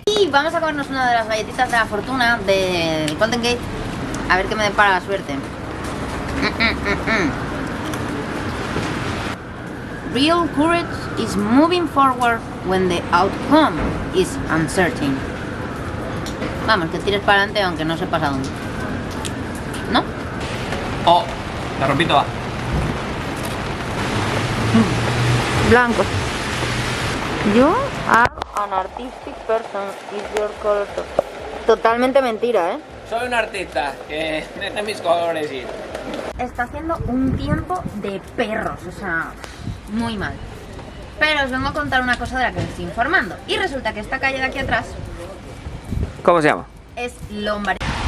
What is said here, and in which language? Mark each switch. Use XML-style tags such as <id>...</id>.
<es>Vamos a comernos una de las galletitas de la fortuna del Golden Gate, a ver qué me depara la suerte.</es> <en>Real courage is moving forward when the outcome is uncertain.</en> <es>Vamos, que tires para adelante aunque no sepas a dónde. ¿No? Oh, la rompí toda. Blanco.</es> <en>You are an artistic person, is your color.</en> <es>Totalmente mentira, ¿eh? Soy un artista, que deje mis colores ir. Está haciendo un tiempo de perros, o sea, muy mal. Pero os vengo a contar una cosa de la que me estoy informando. Y resulta que esta calle de aquí atrás ¿Cómo se llama? es Lombard.</es>